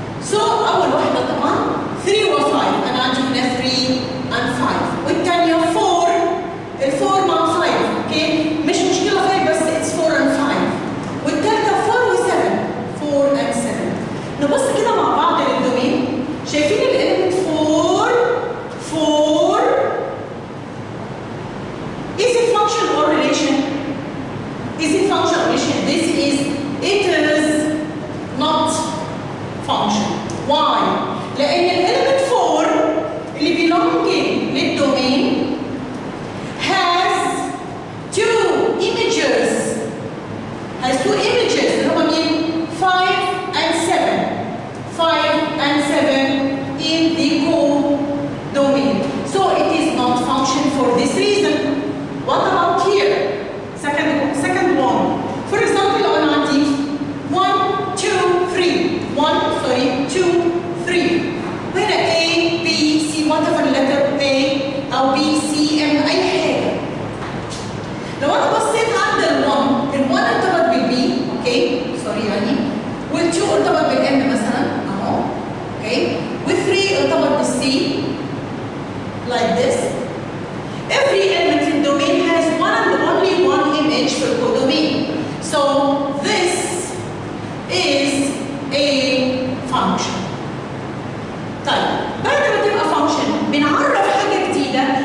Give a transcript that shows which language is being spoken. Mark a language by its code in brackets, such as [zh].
[ar] So أول واحدة طبعا 3 و 5 أنا عندي هنا 3 and 5 والثانية 4 ال4 مع 5 أوكي مش مشكلة 5 بس it's 4 and 5 والثالثة 4 و 7 4 and 7. نبص كده مع بعض للدومين. شايفين الإليمنت 4 [en] is it function or relation? Is it function or relation? This is it is not function. Why? [ar] لأن الإليمنت 4 اللي belonging للدومين [en] has 2 images. [ar] اللي هما مين؟ [en] 5 and 7. 5 and 7 in the codomain. So it is not function for this reason. What about here? Second one. For example, [ar] لو أنا عندي 1 2 2 3 وهنا A B C [en] whatever letter A [ar] أو B C M أي حاجة. لو أنا بصيت عند ال1 ارتبط بالB أوكي سوري يعني وال2 ارتبط بالM مثلا أهو أوكي وال3 ارتبط بالC [en] like this. Every element in domain has one and only one image for codomain. So this is a function. [ar] طيب بعد ما تبقى function بنعرف حاجه جديده